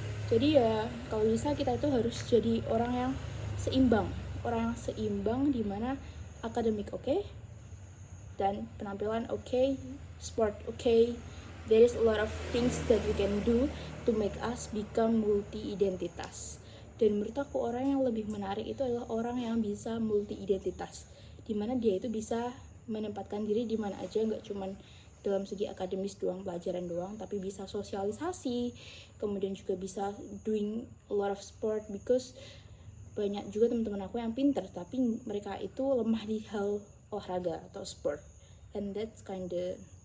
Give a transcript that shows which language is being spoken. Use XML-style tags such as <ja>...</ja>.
<id>Jadi ya kalau bisa kita itu harus jadi orang yang seimbang, dimana akademik oke, dan penampilan oke, sport oke.</id> <en>There is a lot of things that we can do to make us become multi-identitas.</en> <id>Dan menurut aku orang yang lebih menarik itu adalah orang yang bisa multi-identitas, dimana dia itu bisa menempatkan diri di mana aja, nggak cuman dalam segi akademis doang, pelajaran doang, tapi bisa sosialisasi, kemudian juga bisa</id> <en>doing a lot of sport, because</en> <id>banyak juga teman-teman aku yang pinter tapi mereka itu lemah di hal olahraga atau sport,</id> <en>and that's kinda</en>